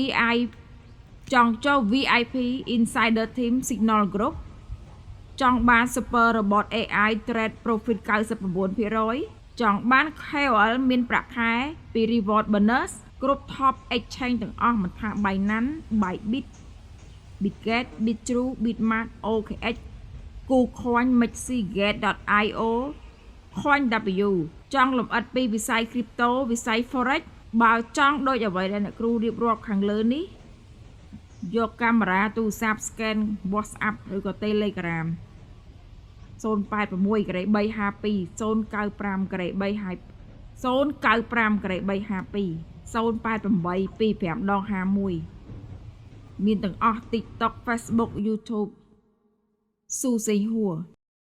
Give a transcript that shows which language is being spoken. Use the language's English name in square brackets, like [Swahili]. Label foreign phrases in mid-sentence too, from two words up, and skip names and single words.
[English] VIP Insider Team Signal Group [Khmer] ចង់បាន [English] Super Robot AI Trade Profit [Khmer] 99% ចង់បាន KOL មានប្រាក់ខែពី Reward Bonus គ្រប់ [English] Top Exchange [Khmer] ទាំងអស់មិនថា Binance, Bybit, Bitget, Bitrue, Bitmart, OKX, KuCoin, Mexigate.io, CoinW ចង់លម្អិតពីវិស័យ Crypto វិស័យ Forex បើចង់ដូចអ្វីដែលអ្នកគ្រូរៀបរាប់ខាងលើនេះយកកាមេរ៉ាទូរស័ព្ទ scan WhatsApp ឬក៏ Telegram 086 ក្រេ352 095 ក្រេ352 095 ក្រេ352 088 25ដង51មានទាំងអស់ TikTok Facebook YouTube ស៊ូសេងហួរ